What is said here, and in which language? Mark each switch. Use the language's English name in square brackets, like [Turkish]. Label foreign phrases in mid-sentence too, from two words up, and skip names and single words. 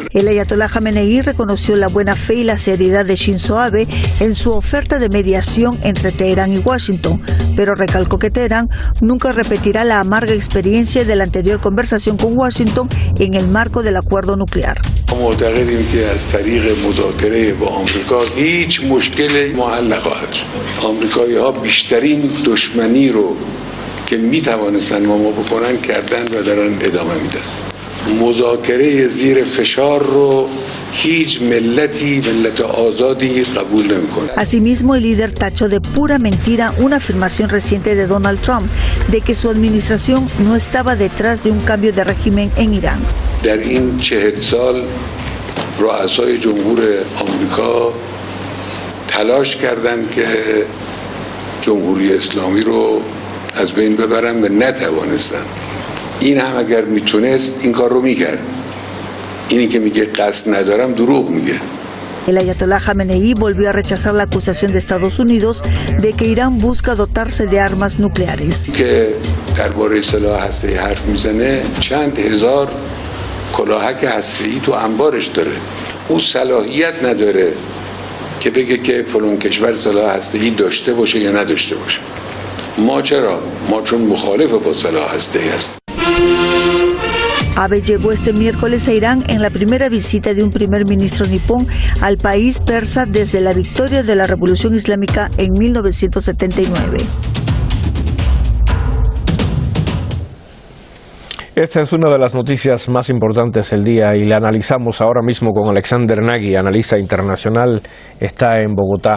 [Spanish] El ayatolá Khamenei reconoció la buena fe y la seriedad de Shinzo Abe en su oferta de mediación entre Teherán y Washington, pero recalcó que Teherán nunca repetirá la amarga experiencia de la anterior conversación con Washington en el marco del acuerdo nuclear. [Persian] معتقدیم که از طریق مذاکره با آمریکا هیچ مشکلی حل نخواهد شد. آمریکایی‌ها بیشترین دشمنی رو که میتوانستن ما بکنن کردن و دارن ادامه میدن. مذاکره زیر فشار رو هیچ ملت آزادی قبول نمیکنه. [Spanish] Asimismo, el líder tachó de pura mentira una afirmación reciente de Donald Trump de que su administración no estaba detrás de un cambio de régimen en Irán. [Persian] در این 40 سال رؤسای جمهور آمریکا تلاش کردند که جمهوری اسلامی رو از بین ببرن و نتوانستن. این هم اگر میتونست این کار رو میکرد. اینی که میگه قصد ندارم دروغ میگه. [Spanish] El ayatolá Khamenei volvió a rechazar la acusación de Estados Unidos de que Irán busca dotarse de armas nucleares. [Persian] که درباره سلاح هسته‌ای حرف میزنه چند هزار کلاهک هسته‌ای تو انبارش داره. اون صلاحیت نداره که بگه که فلان کشور سلاح هسته‌ای داشته باشه یا نداشته باشه. ما چرا؟ ما چون مخالف با سلاح هسته‌ای هستیم. [Spanish] Abe llegó este miércoles a Irán en la primera visita de un primer ministro nipón al país persa desde la victoria de la Revolución Islámica en 1979. Esta es una de las noticias más importantes del día y la analizamos ahora mismo con Alexander Nagy, analista internacional, está en Bogotá.